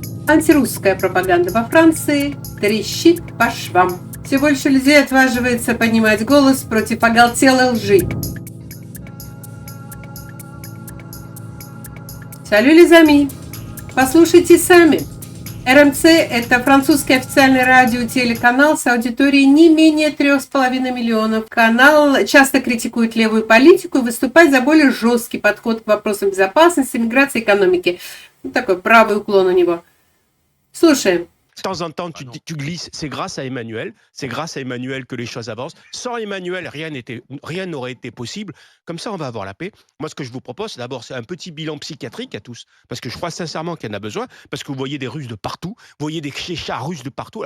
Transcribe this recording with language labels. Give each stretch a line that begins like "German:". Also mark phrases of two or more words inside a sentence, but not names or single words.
Russian: Антирусская пропаганда во Франции трещит по швам. Все больше людей отваживается поднимать голос против оголтелой лжи.
French: Салю les amis!
Russian: Послушайте сами. РМЦ – это французский официальный радио-телеканал с аудиторией не менее 3,5 миллионов. Канал часто критикует левую политику и выступает за более жесткий подход к вопросам безопасности, миграции, экономики. Такой правый уклон у него. Слушаем.
French: De temps en temps, tu glisses. C'est grâce à Emmanuel. C'est grâce à Emmanuel que les choses avancent. Sans Emmanuel, rien n'aurait été possible. Comme ça, on va avoir la paix. Moi, ce que je vous propose, d'abord, c'est un petit bilan psychiatrique à tous. Parce que je crois sincèrement qu'il y en a besoin. Parce que vous voyez des Russes de partout. Vous voyez des chéchas russes de partout.